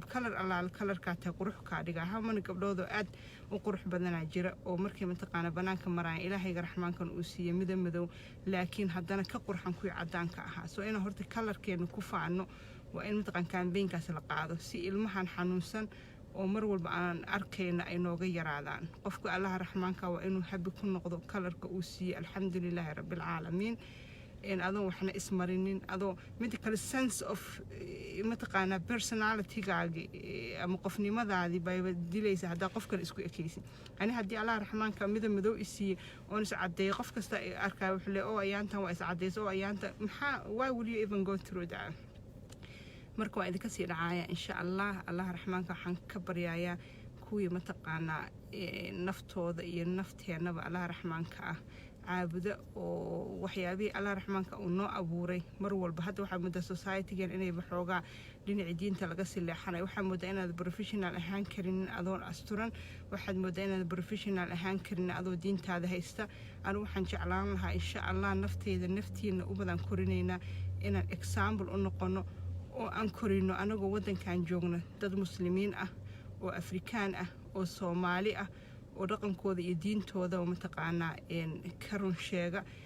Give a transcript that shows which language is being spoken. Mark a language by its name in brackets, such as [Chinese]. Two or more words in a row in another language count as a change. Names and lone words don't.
[Somali] color allaal colorka ta qurux ka dhiga hamana gabdhoodo aad u qurux badanaa jira oo markii mataqaana banaanka maraan ilaahayga raxmaankan uu siiyay madow laakiin haddana ka qurxan kuwii cadaanka ahaa soo inaan horta colorkeena ku faano waa in mataqaan campaign-kaas la qaado si ilmahan xanuunsan oo mar walba aan arkayna ay nooga yaraadaan qofka Allah raxmaanka waa inuu habi ku noqdo colorka uu siiyay [Arabic] الحمد لله رب العالمين [Somali] in adoo waxna ismarinin adoo mid kale [English] sense of [Somali] mataqaana personality-gaagi ama qofnimadaadi bay dilaysa hadaa qof kale isku ekaysin ani hadii Allah raxmaanka madow isiiyay oo is cadeey qof kasta arkay wuxuu leeyahay oo ayaantan waa is cadeeyso oo ayaanta maxaa [English] why will you even go through that [Somali] marka waa idinka sii dhacaaya [Arabic] إن شاء الله [Somali] raxmaanka waxaan ka baryayaa kuwii mataqaana naftooda iyo nafteenaba Allah raxmaanka ah caabuda oo waxyaabihii Allah raxmaanka uu noo abuuray mar walba hadda waxaa mudda society-gan inay baxoogaa dhinaca diinta laga sileexanay waxaa moodaa inaad professional ahaan karin adoon asturan waxaad moodaa inaad professional ahaan karin adoo diintaada haysta anigu waxaan jeclaan lahaa [Arabic] إن شاء الله [Somali] naftiina u badan korinaynaa inaan example u noqono oo aan korino anagoo wadankan joogno dad muslimiin ah oo Afrikaan ah oo Soomaali ah oo dhaqankooda iyo diintooda mataqaana ka run sheega